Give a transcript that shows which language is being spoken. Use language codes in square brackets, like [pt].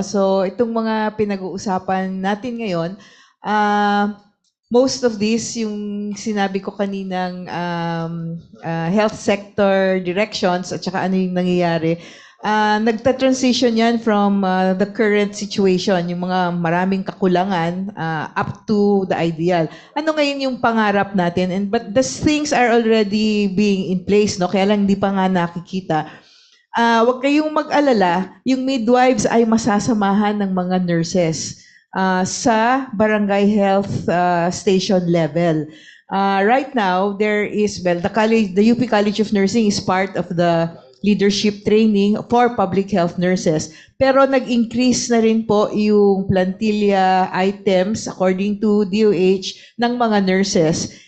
[tl] So itong mga pinag-uusapan natin ngayon, [en] most of this [tl] yung sinabi ko kaninang [en] health sector directions [tl] at saka ano yung nangyayari. Nagta-transition yan [en] from the current situation, [tl] yung mga maraming kakulangan [en] up to the ideal. [tl] Ano ngayon yung pangarap natin? [en] But the things are already being in place, no? [tl] Kaya lang hindi pa nga nakikita. Huwag kayong mag-alala, yung midwives ay masasamahan ng mga nurses sa barangay [en] health station level. Right now, there is, the UP College of Nursing is part of the leadership training for public health nurses. [tl] Pero nag-increase na rin po yung plantilla items [en] according to DOH [tl] ng mga nurses.